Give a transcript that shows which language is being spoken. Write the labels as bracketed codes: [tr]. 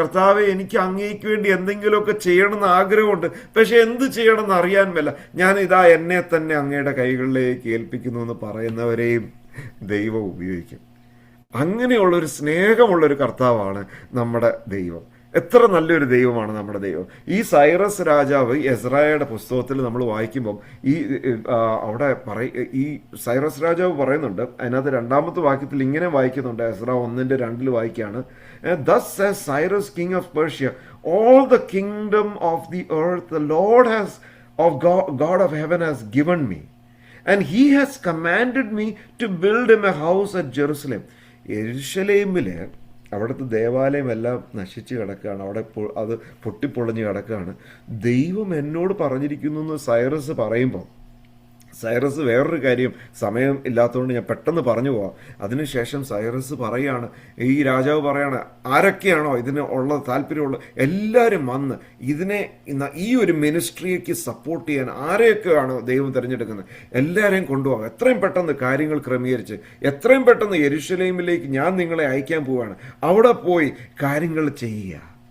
[ml] കർത്താവെ, എനിക്ക് അങ്ങേക്ക് വേണ്ടി എന്തെങ്കിലുമൊക്കെ ചെയ്യണമെന്ന് ആഗ്രഹമുണ്ട്, പക്ഷെ എന്ത് ചെയ്യണമെന്ന് അറിയാൻ മേല, ഞാനിതാ എന്നെ തന്നെ അങ്ങയുടെ കൈകളിലേക്ക് ഏൽപ്പിക്കുന്നു എന്ന് പറയുന്നവരെയും ദൈവം ഉപയോഗിക്കും. അങ്ങനെയുള്ളൊരു സ്നേഹമുള്ളൊരു കർത്താവാണ് നമ്മുടെ ദൈവം. എത്ര നല്ലൊരു ദൈവമാണ് നമ്മുടെ ദൈവം. ഈ സൈറസ് രാജാവ് എസ്രായുടെ പുസ്തകത്തിൽ നമ്മൾ വായിക്കുമ്പം അവിടെ ഈ സൈറസ് രാജാവ് പറയുന്നുണ്ട്, അതിനകത്ത് 2-ാമത്തെ വാക്യത്തിൽ ഇങ്ങനെ വായിക്കുന്നുണ്ട്, എസ്രാ 1:2 വായിക്കുകയാണ്, [en] Thus says Cyrus king of Persia, all the kingdom of the earth the Lord God of heaven has given me, and he has commanded me to build him a house at Jerusalem. [ml] യെരുശലേമിൽ അവിടുത്തെ ദേവാലയം എല്ലാം നശിച്ച് കിടക്കുകയാണ്, അവിടെ അത് പൊട്ടിപ്പൊളിഞ്ഞ് കിടക്കുകയാണ്. ദൈവം എന്നോട് പറഞ്ഞിരിക്കുന്നു എന്ന് സൈറസ് പറയുമ്പോൾ, സൈറസ് വേറൊരു കാര്യം, സമയം ഇല്ലാത്തതുകൊണ്ട് ഞാൻ പെട്ടെന്ന് പറഞ്ഞു പോവാം. അതിനുശേഷം സൈറസ് പറയാണ്, ഈ രാജാവ് പറയാണ്, ആരൊക്കെയാണോ ഇതിന് ഉള്ള താല്പര്യമുള്ള എല്ലാവരും വന്ന് ഈ ഒരു മിനിസ്ട്രിക്ക് സപ്പോർട്ട് ചെയ്യാൻ ആരെയൊക്കെയാണോ ദൈവം തിരഞ്ഞെടുക്കുന്നത് എല്ലാവരെയും കൊണ്ടുപോകാം, എത്രയും പെട്ടെന്ന് കാര്യങ്ങൾ ക്രമീകരിച്ച് എത്രയും പെട്ടെന്ന് യെരുശലേമിലേക്ക് ഞാൻ നിങ്ങളെ അയക്കാൻ പോവുകയാണ്, അവിടെ പോയി കാര്യങ്ങൾ ചെയ്യുക.